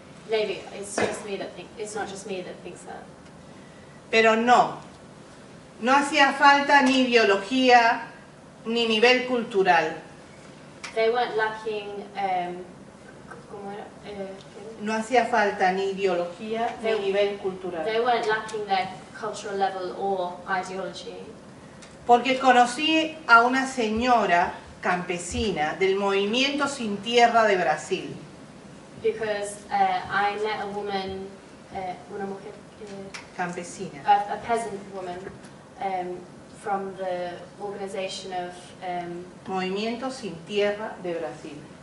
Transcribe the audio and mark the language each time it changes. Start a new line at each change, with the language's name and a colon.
English: Maybe it's just me that it's not just me that thinks that.
Spanish: Pero no hacía falta ni ideología ni nivel cultural.
English: They weren't lacking.
Spanish: ¿Cómo era? No hacía falta ni ideología ni nivel cultural.
English: They weren't lacking their cultural level or ideology.
Spanish: Porque conocí a una señora campesina del Movimiento Sin Tierra de Brasil.
English: Because I met a woman,
Spanish: una mujer, Campesina.
English: a peasant woman from the organization of
Spanish: Movimiento Sin Tierra de Brasil.